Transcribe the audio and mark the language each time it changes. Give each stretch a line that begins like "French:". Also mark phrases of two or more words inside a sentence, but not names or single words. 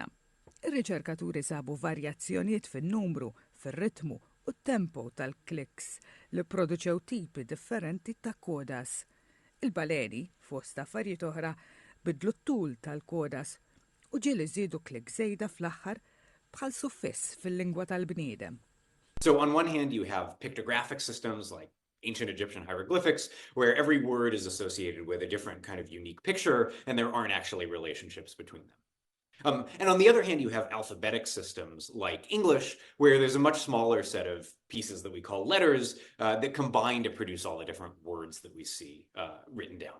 Maltese: Ir-riċerkaturi sabu varjazzjonijiet fin-numru, fir-ritmu u t-tempo tal-kliks li produċew tipi differenti ta' kodas. Il-baleni, fost affarijiet oħra, bidlu t-tul tal-kodas u ġieli żiedu klik żejda fl-aħħar bħal suffiss fil-lingwa tal-bniedem.
English: So on one hand you have pictographic systems like ancient Egyptian hieroglyphics where every word is associated with a different kind of unique picture and there aren't actually relationships between them. And on the other hand, you have alphabetic systems like English, where there's a much smaller set of pieces that we call letters that combine to produce all the different words that we see written down.